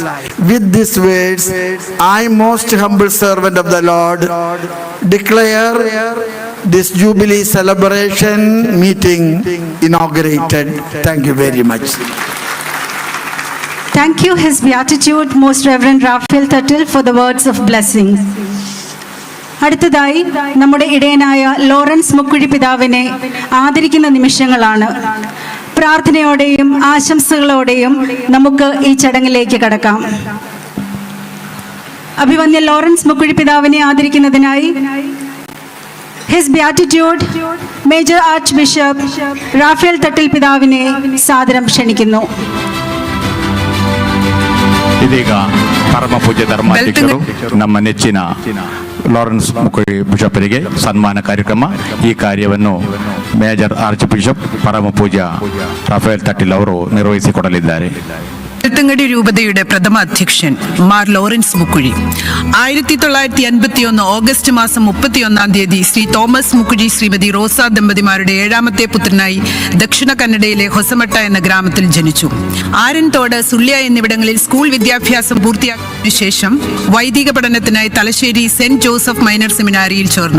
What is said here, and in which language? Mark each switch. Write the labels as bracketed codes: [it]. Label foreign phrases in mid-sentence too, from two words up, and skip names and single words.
[en] With these words, I, most humble servant of the Lord, declare this Jubilee celebration meeting inaugurated. Thank you very much. Thank you, His Beatitude, Most Reverend Raphael Tuttil, for the words of blessing. [ml] അടുത്തതായി നമ്മുടെ ഇടയനായ ലോറൻസ് മുക്കുഴി പിതാവിനെ ആദരിക്കുന്ന നിമിഷങ്ങളാണ്. പ്രാർത്ഥനയോടെയും ആശംസകളോടെയും നമുക്ക് ഈ ചടങ്ങിലേക്ക് കടക്കാം. അഭിവന്യ ലോറൻസ് മുക്കുഴി പിതാവിനെ ആദരിക്കുന്നതിനായി [en] His Beatitude Major Archbishop [ml] റാഫേൽ തട്ടിൽ പിതാവിനെ സാദരം ക്ഷണിക്കുന്നു. [kn] ಇದೀಗ ಪರಮ ಪೂಜ್ಯ ಧರ್ಮಾಧ್ಯಕ್ಷರು ನಮ್ಮ ನೆಚ್ಚಿನ ಲಾರೆನ್ಸ್ ಮುಕ್ಕುಳಿ ಬಿಷಪರಿಗೆ ಸನ್ಮಾನ ಕಾರ್ಯಕ್ರಮ. ಈ ಕಾರ್ಯವನ್ನು [en] Major Archbishop [kn] ಪರಮ ಪೂಜ್ಯ ರಾಫೇಲ್ ತಟ್ಟಿಲ್ ಅವರು ನಿರ್ವಹಿಸಿಕೊಡಲಿದ್ದಾರೆ. [ml] ബെൽത്തങ്ങാടി രൂപതയുടെ പ്രഥമ അധ്യക്ഷൻ മാർ ലോറൻസ് മുക്കുഴി 1951 ഓഗസ്റ്റ് മാസം 31 ശ്രീ തോമസ് മുക്കുഴി ശ്രീമതി റോസ ദമ്പതിമാരുടെ 7ാമത്തെ പുത്രനായി ദക്ഷിണ കന്നഡയിലെ ഹൊസമട്ട എന്ന ഗ്രാമത്തിൽ ജനിച്ചു. ആരൻതോട്, സുള്ളിയ എന്നിവിടങ്ങളിൽ സ്കൂൾ വിദ്യാഭ്യാസം പൂർത്തിയാക്കിയ ശേഷം വൈദിക പഠനത്തിനായി തലശ്ശേരി സെന്റ് ജോസഫ് മൈനർ സെമിനാരിയിൽ ചേർന്നു.